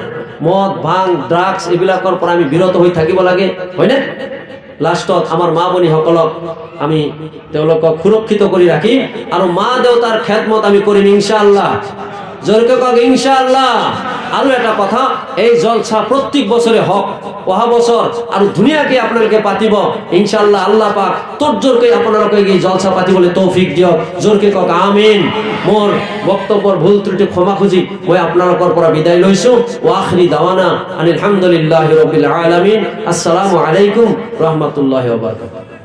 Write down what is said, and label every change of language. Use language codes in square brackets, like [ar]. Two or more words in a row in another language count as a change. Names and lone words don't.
[as] মদ ভাং ড্ৰাগছ এইবিলাকৰ পৰা আমি বিৰত হৈ থাকিব লাগে, হয় না? লাষ্টত আমাৰ মা ভনীসকলক আমি তেওঁলোকক সুৰক্ষিত কৰি ৰাখিম, আৰু মা দেউতাৰ খেদমত আমি কৰিম ইনশাআল্লাহ। জোৰকে কওক ইনশাআল্লাহ। আৰু এটা কথা, এই জলসা প্ৰত্যেক বছৰে হওক, অহা বছর আর ধুনিয়াকে আপনাদেরকে পাতিব ইনশাআল্লাহ। আল্লাহ পাক তোর জোরকে আপনাদেরকে এই জলসা পাতিবলে তৌফিক দিও। জোরকে কক আমিন। মোর বক্তব্যর ভুল ত্রুটি ক্ষমা খুঁজি মই আপনাদের পৰা বিদায় লইছো। [ar] وآخر دعوانا الحمد لله رب العالمين. السلام عليكم رحمة الله وبركاته.